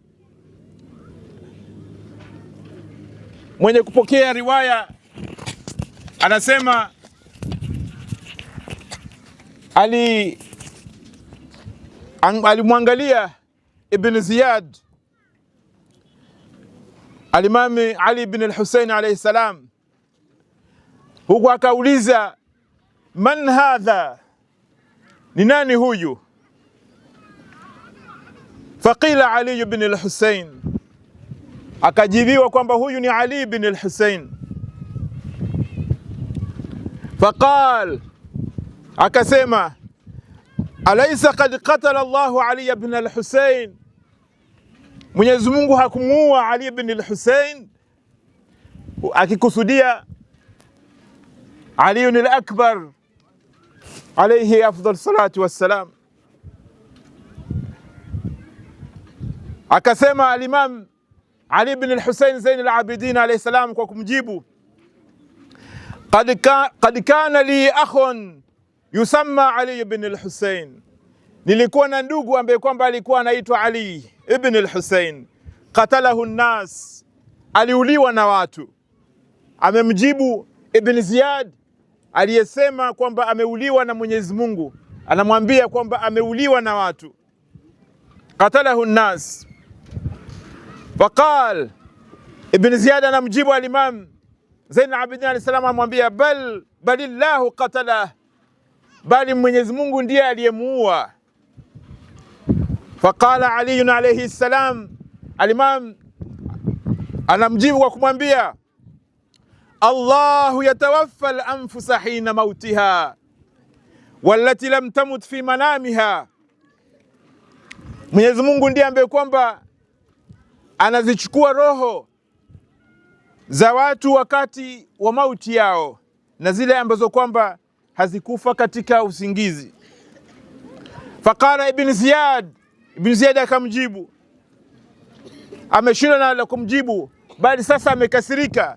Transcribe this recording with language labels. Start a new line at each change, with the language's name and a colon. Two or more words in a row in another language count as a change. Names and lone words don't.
Swahili: mwenye kupokea riwaya anasema alimwangalia Ibn Ziyad Alimami Ali ibn al-Husayn
Arabic: عليه السلام,
Swahili: huku akauliza,
Arabic: من هذا,
Swahili: ni nani huyu? Faqila Ali ibn al-Husayn, akajibiwa kwamba huyu ni Ali ibn al-Husayn. Faqal, akasema,
Arabic: أليس قد قتل الله علي بن الحسين,
Swahili: Mwenyezi Mungu hakumuua Ali ibn al-Husayn, akikusudia Ali al-Akbar
Arabic: عليه أفضل الصلاة والسلام.
Swahili: Akasema al-Imam Ali ibn al-Husayn Zain al-Abidin
Arabic: عليه السلام
Swahili: kwa kumjibu,
Arabic: قد كان لي أخ يسمى علي بن الحسين,
Swahili: nilikuwa na ndugu ambaye kwamba alikuwa anaitwa Ali ibn al-Husayn,
Arabic: قتله الناس,
Swahili: aliuliwa na watu. Amemjibu Ibn Ziyad aliyesema kwamba ameuliwa na Mwenyezi Mungu, anamwambia kwamba ameuliwa na watu,
Arabic: قتله الناس.
Swahili: Faqal, Ibn Ziyad anamjibu al-Imam Zain al-Abidin
Arabic: عليه السلام,
Swahili: amwambia
Arabic: بل الله قتله,
Swahili: bali Mwenyezi Mungu ndiye aliyemuua. Faqala Ali
Arabic: عليه السلام,
Swahili: al-Imam anamjibu kwa kumwambia,
Arabic: الله يتوفى الأنفس حين موتها والتي لم تمت في منامها,
Swahili: Mwenyezi Mungu ndiye ambaye kwamba anazichukua roho za watu wakati wa mauti yao, na zile ambazo kwamba hazikufa katika usingizi. Faqala Ibn Ziyad akamjibu, ameshindwa na kumjibu, bali sasa amekasirika.